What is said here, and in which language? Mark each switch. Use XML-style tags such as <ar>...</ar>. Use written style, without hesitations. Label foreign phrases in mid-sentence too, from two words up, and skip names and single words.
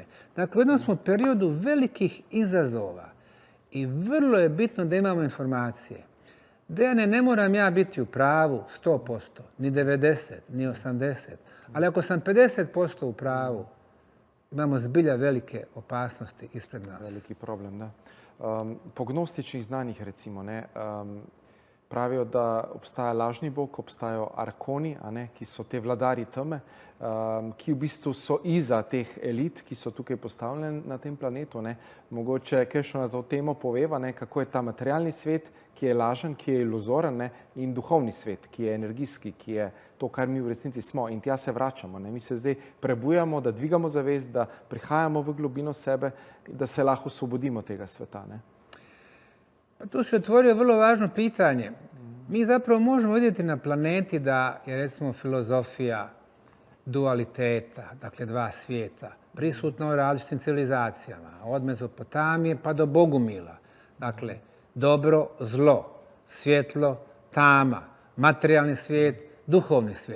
<bs>Dakle, u jednom smo periodu velikih izazova i vrlo je bitno da imamo informacije. Dejane, ne moram ja biti u pravu 100%, ni 90, ni 80, ali ako sam 50% u pravu, imamo zbilja velike opasnosti ispred nas. Veliki problem, da.</bs> <sl>Po gnostičnih znanjih, recimo, ne, pravijo, da obstaja lažni bog, obstajajo arkoni, ki so te vladarji teme, ki v bistvu so iza teh elit, ki so tukaj postavljene na tem planetu. Ne. Mogoče kaj še na to temo poveva, kako je ta materialni svet, ki je lažen, ki je iluzoren, in duhovni svet, ki je energijski, ki je to, kar mi v resnici smo. In tja se vračamo. Ne. Mi se zdaj prebujamo, da dvigamo zavest, da prihajamo v globino sebe, da se lahko osvobodimo tega sveta. Ne.</sl> <bs>Pa tu se otvorio vrlo važno pitanje. Mi zapravo možemo vidjeti na planeti da je, recimo, filozofija dualiteta, dakle dva svijeta, prisutna u različitim civilizacijama, od Mezopotamije pa do Bogumila. Dakle, dobro, zlo, svjetlo, tama, materijalni svijet, duhovni svijet.</bs>